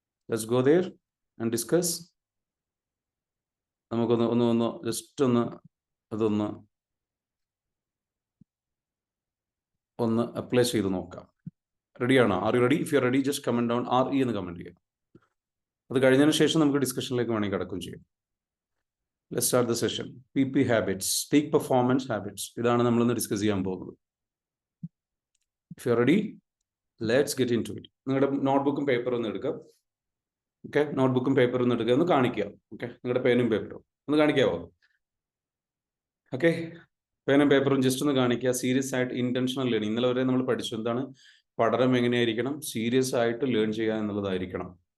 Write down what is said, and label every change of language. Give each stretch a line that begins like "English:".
English: Let's go there and discuss.
Malayalam: നമുക്കൊന്ന് just അതൊന്ന് apply ചെയ്ത് നോക്കാം. റെഡിയാണോ?
English: Are you ready? If you are ready, just comment down
Malayalam: RE എന്ന് കമന്റ് ചെയ്യാം. അത് കഴിഞ്ഞതിന് ശേഷം നമുക്ക് ഡിസ്കഷനിലേക്ക് വേണമെങ്കിൽ കിടക്കുകയും ചെയ്യാം.
English: Let's start the session. PP habits, peak performance habits.
Malayalam: ഇതാണ് നമ്മളിന്ന് ഡിസ്കസ് ചെയ്യാൻ പോകുന്നത്.
English: If you are ready, let's get into it.
Malayalam: നിങ്ങളുടെ നോട്ട്ബുക്കും പേപ്പറും ഒന്ന് എടുക്കുക. ഓക്കെ, നോട്ട്ബുക്കും പേപ്പറും ഒന്ന് എടുക്കുക, ഒന്ന് കാണിക്കുക. ഓക്കെ, നിങ്ങളുടെ പേനും പേപ്പറും ഒന്ന് കാണിക്കാവോ? ഓക്കെ, പേനും പേപ്പറും ജസ്റ്റ് ഒന്ന് കാണിക്കുക. സീരിയസ് ആയിട്ട് ഇന്റൻഷണൽ ലേണിംഗ്. ഇന്നലെ വരെ നമ്മൾ പഠിച്ചു എന്താണ് പഠനം എങ്ങനെയായിരിക്കണം, സീരിയസ് ആയിട്ട് ലേൺ ചെയ്യുക എന്നുള്ളതായിരിക്കണം.